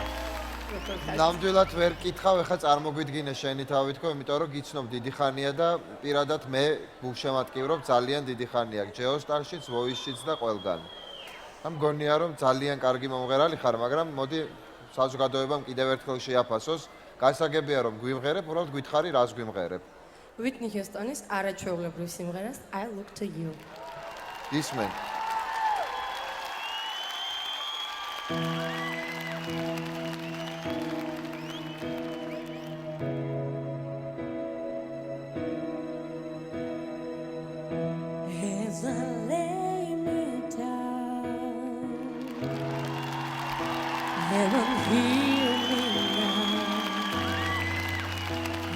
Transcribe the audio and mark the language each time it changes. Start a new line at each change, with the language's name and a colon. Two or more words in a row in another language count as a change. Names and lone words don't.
Georgian: ნამდვილად ვერ კითხავ, ეხლა წარმოგვიდგინე შენი თავი თქო, იმიტომ რომ გიცნობ დიდი ხანია და პირადად მე გულშემატკივრობ ძალიან დიდი ხანია. ჯეოსტარშიც, ვოისშიც და ყველგან. მგონია რომ ძალიან კარგი მომღერალი ხარ, მაგრამ მოდი საზოგადოებამ კიდევ ერთხელ შეაფასოს. გასაგებია რომ გვიმღერებ, უბრალოდ გითხარი რას გვიმღერებ. Whitney Houston-ის არაჩვეულებრივ სიმღერას I Look to You. ისმენ.
English: As I lay me down, heaven hear me now.